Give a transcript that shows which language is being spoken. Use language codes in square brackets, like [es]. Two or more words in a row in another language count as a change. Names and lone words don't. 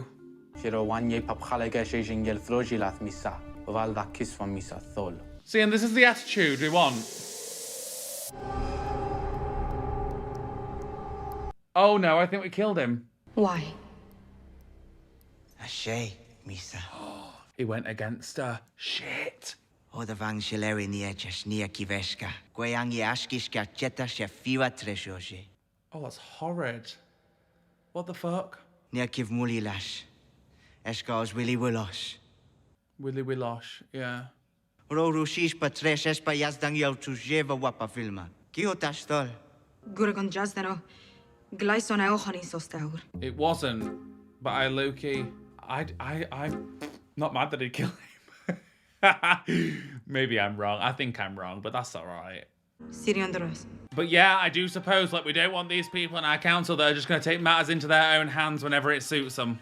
[en] See, and this is the attitude we want. Oh no, I think we killed him. Why? Ashe, Misa. He went against her. Shit. Oda vang shileri ni echas ni akiveshka. Gweyangi ashkishka cheta shefiwa treshoje. Oh, that's horrid. What the fuck? Ni akiv mulilash. Eshka's Willy Willosh. Willy Willosh, yeah. Ro rushish patresh espa yazdang yau tujeva wapa filma. Kiotastol. Guragon jazdano. Glyson eochani sostaur. It wasn't, but I low-key, I'm not mad that he killed him. Maybe I'm wrong. I think I'm wrong, but that's all right. Siriandaros. But yeah, I do suppose, like, we don't want these people in our council that are just going to take matters into their own hands whenever it suits them.